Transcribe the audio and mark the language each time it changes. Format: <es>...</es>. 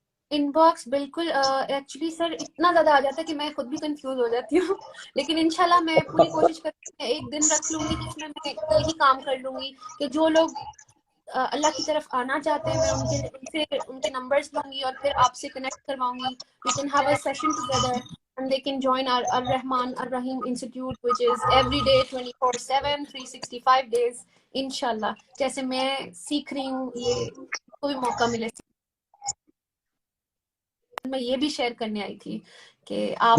<ur>In box بالکل actually sir اتنا زیادہ آ جاتا ہے کہ میں خود بھی کنفیوز ہو جاتی ہوں لیکن انشاءاللہ میں پوری کوشش کرتی ہوں، ایک دن رکھ لوں گی جس میں میں یہی کام کر لوں گی کہ جو لوگ اللہ کی طرف آنا چاہتے ہیں میں ان کے نمبرز لوں گی اور پھر آپ سے کنیکٹ کرواؤں گی.</ur> <en>We can have a session together and they can join our Ar-Rahman Ar-Rahim Institute which is every day 24/7 365 days انشاءاللہ.</en> <ur>جیسے میں سیکھ رہی ہوں یہ کوئی موقع ملے میں یہ بھی شیئر کرنے آئی تھی کہ آپ</ur>